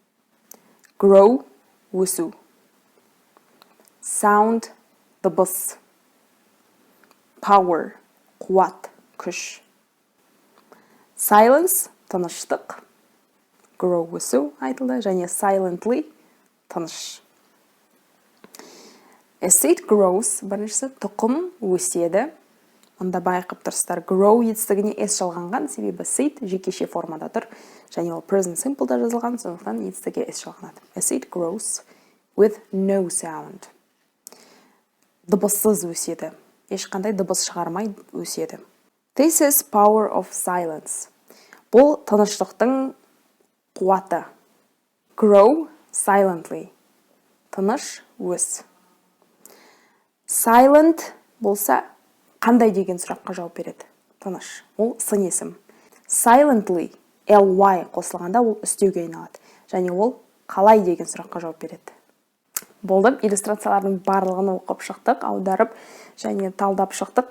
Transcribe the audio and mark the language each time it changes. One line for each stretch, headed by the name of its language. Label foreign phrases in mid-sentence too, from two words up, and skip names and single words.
Kazakh: Grow, өсу. Sound, дыбыс.
English: Power,
Kazakh: қуат, күш. Silence, тыныштық. Grow, өсу айтылды, және silently, тыныш.
English: A seed grows,
Kazakh: біріншісі тұқым өседі. Онда байқап тұрсыздар, grow етістігіне s жалғанған, себебі seed жекеше формада тұр, және ол
English: present simple'да
Kazakh: жазылған, сондықтан етістіге s жалғанады.
English: A seed grows with no sound.
Kazakh: Дыбыссыз өседі. Ешқандай дыбыс шығармай өседі.
English: This is power of silence.
Kazakh: Бұл тыныштықтың қуаты.
English: Grow silently.
Kazakh: Тыныш өс. Silent болса, қандай деген сұраққа жауап береді? Тыныш. Ол сын есім. Silently, ly қосылғанда ол үстеуге айналады. Және ол қалай деген сұраққа жауап береді. Болды, иллюстрациялардың барлығын оқып шықтық, аударып және талдап шықтық.